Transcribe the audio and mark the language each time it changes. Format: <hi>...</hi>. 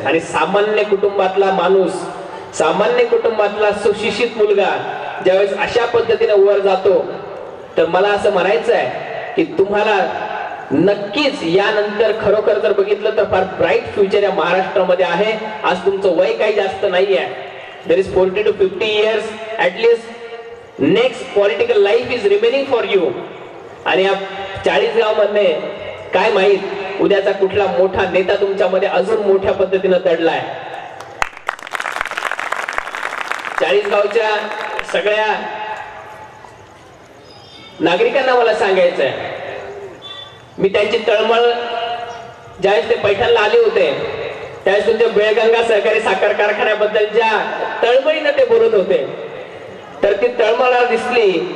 <mr>आणि सामान्य कुटुंबातला माणूस, सामान्य कुटुंबातला सुशिक्षित मुलगा ज्यावेळेस अशा पद्धतीने वर जातो, तर मला असं म्हणायचं आहे की तुम्हाला नक्कीच यानंतर खरोखर जर बघितलं तर फार ब्राईट फ्युचर या महाराष्ट्रामध्ये आहे. आज तुमचं वय काही जास्त नाही आहे.</mr> <en>There is 40 to 50 years at least. Next political life is remaining for you.</en> <mr>आणि या 40गाव मध्ये काय माहित उद्याचा कुठला मोठा नेता तुमच्यामध्ये अजून मोठ्या पद्धतीने दडलाय. 40गावच्या सगळ्या नागरिकांना मला सांगायचं आहे, मी त्यांची तळमळ ज्यावेळेस ते पैठणला आले होते त्यावेळेस तुमच्या बेळगंगा सहकारी साखर कारखान्याबद्दलच्या तळमळीनं ते बोलत होते, तर ती तळमळ दिसली.</mr>